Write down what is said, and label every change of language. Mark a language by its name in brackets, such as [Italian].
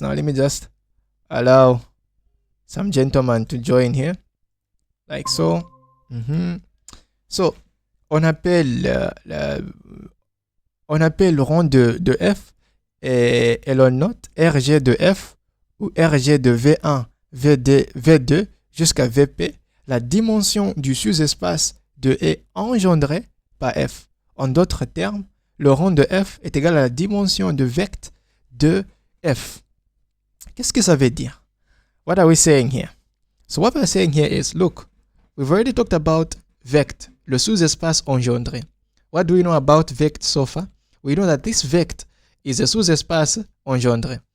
[English] Now let me just allow some gentlemen to join here. Like so. [French] So, on appelle le rang de F et l'on note RG de F ou RG de V1, V2 jusqu'à Vp, la dimension du sous-espace de E engendré par F. En d'autres termes, le rang de F est égal à la dimension de vect de F. Qu'est-ce que ça veut dire? [English] What are we saying here? So what we're saying here is, look, we've already talked about vect, [French] le sous-espace engendré. [English] What do we know about vect so far? We know that this vect is a sous-espace engendré.